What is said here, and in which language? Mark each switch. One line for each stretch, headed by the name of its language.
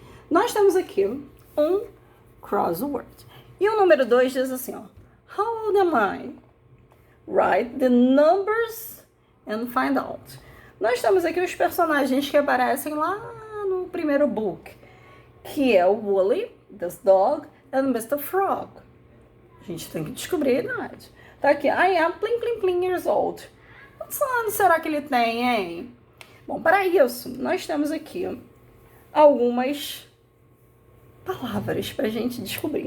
Portuguese: Nós temos aqui um crossword. E o número 2 diz assim, ó.
English: How old am I? Write the numbers and find out.
Portuguese: Nós temos aqui os personagens que aparecem lá no primeiro book, que é o Wooly,
English: this dog, and Mr. Frog.
Portuguese: A gente tem que descobrir a idade. Tá aqui,
English: I am plim years old.
Portuguese: Quantos anos será que ele tem, hein? Bom, para isso, nós temos aqui algumas palavras para a gente descobrir.